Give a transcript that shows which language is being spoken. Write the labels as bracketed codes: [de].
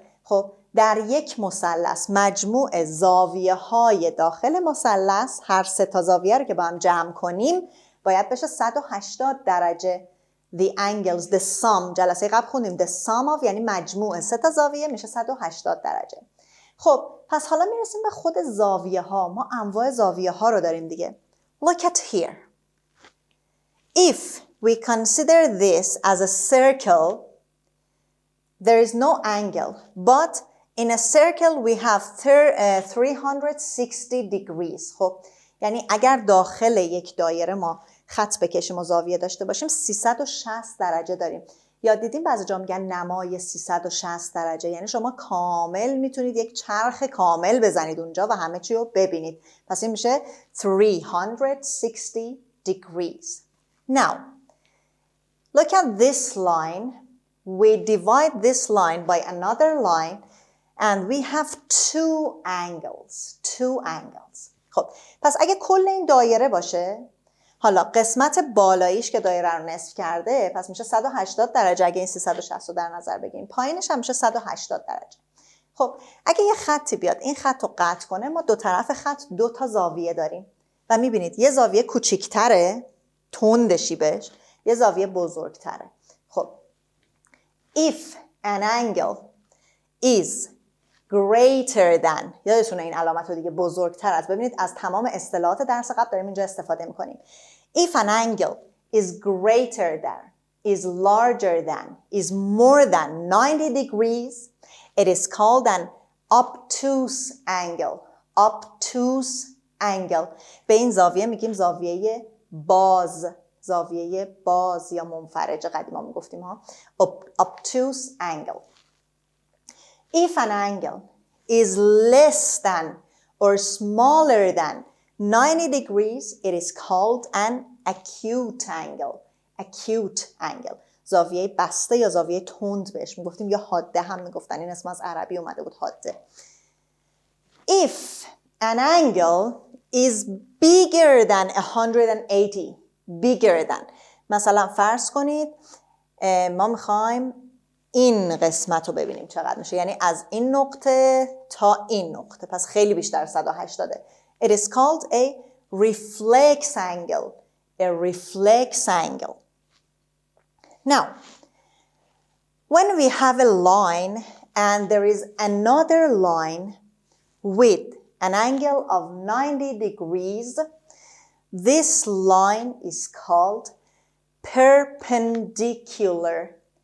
[fa] خب در یک مثلث مجموع زاویه های داخل مثلث، هر 3 تا زاویه رو که با هم جمع کنیم باید بشه 180 درجه. [en] The angles, the sum، [fa] جلسه قبل خوندیم the sum of یعنی مجموع 3 تا زاویه میشه 180 درجه. خب پس حالا میرسیم به خود زاویه ها. ما انواع زاویه ها رو داریم دیگه. [en] Look at here. If we consider this as a circle, there is no angle, but in a circle we have 360 degrees. [fa] خب یعنی اگر داخل یک دایره ما خط بکشیم و زاویه داشته باشیم 360 درجه داریم. یا دیدیم بعضی جا میگن نمای 360 درجه، یعنی شما کامل میتونید یک چرخ کامل بزنید اونجا و همه چی رو ببینید. پس این میشه 360 degrees. [en] Now look at this line. We divide this line by another line and we have 2 angles. [fa] خب پس اگه کل این دایره باشه، حالا قسمت بالاییش که دایره رو نصف کرده پس میشه 180 درجه اگه این 360 رو در نظر بگیریم، پایینش هم میشه 180 درجه. خب اگه یه خطی بیاد این خط رو قطع کنه، ما 2 طرف خط 2 تا زاویه داریم و میبینید یه زاویه کوچیک‌تره، تندشی بهش، یه زاویه بزرگتره. خب [en] if an angle is greater than، [fa] یادتونه این علامت رو دیگه، بزرگتر از، ببینید از تمام اصطلاحات درس قبل داریم اینجا استفاده میکنیم. [en] If an angle is greater than, is larger than, is more than 90 degrees, it is called an obtuse angle. Obtuse angle. [fa] به این زاویه میگیم زاویه باز، زاویه باز یا منفرج قدیما میگفتیم ها. [en] Obtuse angle. If an angle is less than or smaller than 90 degrees, it is called an acute angle. Acute angle. [fa] زاویه بسته یا زاویه تند بهش میگفتیم، یا حاده هم میگفتن، این اسم از عربی اومده بود، حاده. [en] If an angle is bigger than [fa] 180, bigger than، مثلا فرض کنید ما میخوایم این قسمت رو ببینیم چقدر میشه، یعنی از این نقطه تا این نقطه، پس خیلی بیشتر 180. [en] It is called a reflex angle. A reflex angle. Now, when we have a line and there is another line with an angle of 90 degrees, this line is called perpendicular.